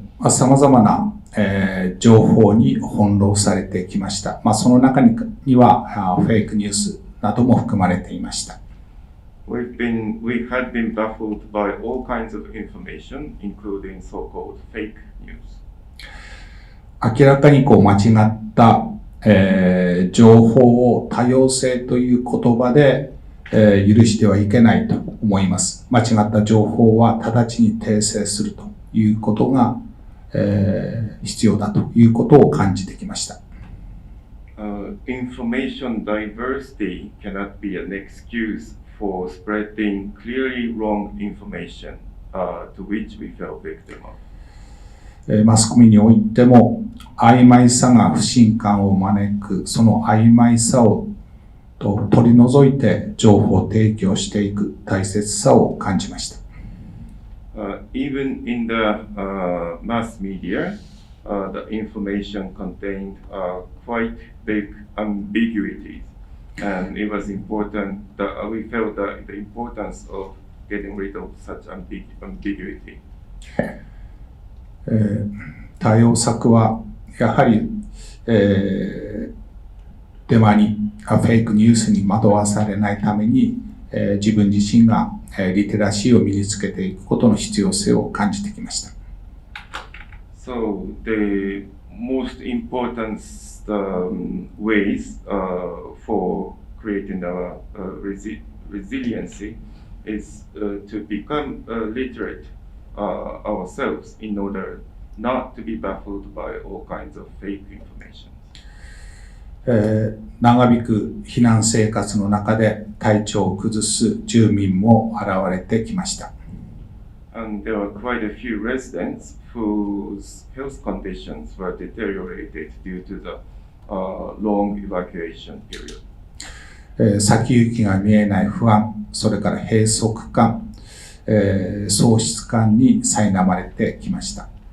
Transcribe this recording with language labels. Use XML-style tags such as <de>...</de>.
<ja>様々な、情報に翻弄されてきました。その中にはフェイクニュースなども含まれていました。</ja> <en>We had been baffled by all kinds of information, including so-called fake news.</en> <ja>明らかに間違った、情報を多様性という言葉で、許してはいけないと思います。間違った情報は直ちに訂正するということが、必要だということを感じてきました。</ja> <en>Information diversity cannot be an excuse for spreading clearly wrong information to which we fell victim of.</en> <ja>マスコミにおいても曖昧さが不信感を招く、その曖昧さを取り除いて情報を提供していく大切さを感じました。</ja> <en>Even in the mass media, the information contained quite big ambiguities, and it was important that we felt the importance of getting rid of such ambiguity.</en> <ja>対応策はやはり、デマにフェイクニュースに惑わされないために、自分自身がリテラシーを身につけていくことの必要性を感じてきました。</ja> <en>So the most important ways for creating our resiliency is to become literate ourselves in order not to be baffled by all kinds of fake information.</en> <ja>長引く避難生活の中で体調を崩す住民も現れてきました。</ja> <en>And there were quite a few residents whose health conditions were deteriorated due to the long evacuation period.</en> <ja>先行きが見えない不安、それから閉塞感、喪失感に苛まれてきました。</ja>